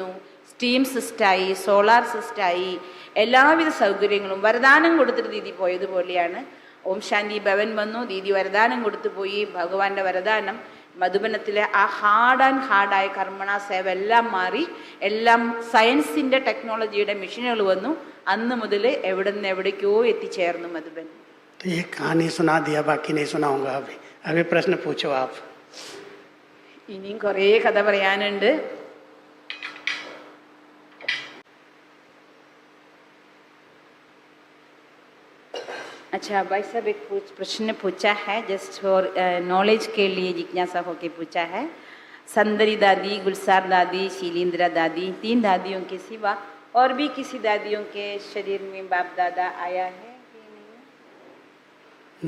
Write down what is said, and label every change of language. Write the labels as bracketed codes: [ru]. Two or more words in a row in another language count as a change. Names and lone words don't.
[ml] സ്റ്റീം സിസ്റ്റമായി, സോളാർ സിസ്റ്റമായി, എല്ലാവിധ സൗകര്യങ്ങളും വരദാനം കൊടുത്തിട്ട് ദീദി പോയതുപോലെയാണ് ഓം ശാന്തി ഭവൻ വന്നു. ദീദി വരദാനം കൊടുത്തു പോയി. ഭഗവാന്റെ വരദാനം മധുബനത്തിലെ ആ ഹാർഡായ കർമ്മണ സേവ എല്ലാം മാറി, എല്ലാം സയൻസിൻ്റെ ടെക്നോളജിയുടെ മെഷീനുകൾ വന്നു. അന്ന് മുതൽ എവിടെ നിന്ന് എവിടേക്കോ എത്തിച്ചേർന്നു മധുബൻ. [hi] तो ये कहानी सुना दिया, बाकी नहीं सुनाऊंगा। अभी प्रश्न पूछो आप। [ml] ഇനിയും കുറേ കഥ പറയാനുണ്ട്. [hi] अच्छा भाई साहब एक प्रश्न पूछा है, [en] just for knowledge [hi] के लिए जिज्ञासा होके पूछा है. संदरी दादी, गुलसार दादी, शीलिंद्रा दादी, 3 दादियों के सिवा और भी किसी दादियों के शरीर में बाप दादा आया है कि नहीं?